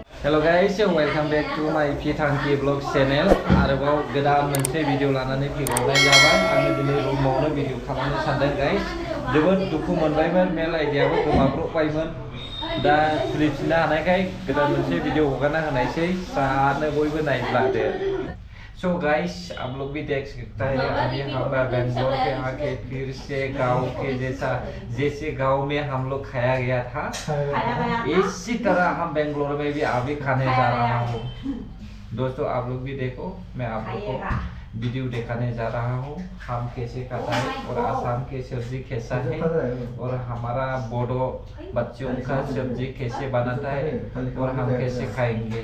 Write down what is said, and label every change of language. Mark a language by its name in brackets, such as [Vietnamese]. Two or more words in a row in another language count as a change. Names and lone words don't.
[English] Hello guys, welcome back to my Pitangki Vlog channel. [Bodo] आरोबाव गोदान मोनसे भिडिअ लानानै फैबावनाय जाबाय। आङो दिनै रुमावनो भिडिअ खालामनो सानदों गाइस। जोबोद दुखु मोनबायमोन, मेल आइडियाबो गोमाब्रबबायमोन। दा खुलिफिननो हानायखाय गोदान मोनसे भिडिअ हगारना होनायसै। सानो बयबो नायब्लादो। [English] So guys, [Hindi] आप लोग भी देख सकते हैं अभी हम बेंगलोर पे आके फिर से गांव के जैसे गांव में हम लोग खाया गया था, इसी तरह हम बेंगलोर में भी अभी खाने जा रहा हूँ। दोस्तों आप लोग भी देखो, मैं आप लोग को वीडियो दिखाने जा रहा हूँ हम कैसे खाता है और आसाम के सब्जी कैसा है और हमारा बोडो बच्चों का सब्जी कैसे बनाता है और हम कैसे खाएंगे।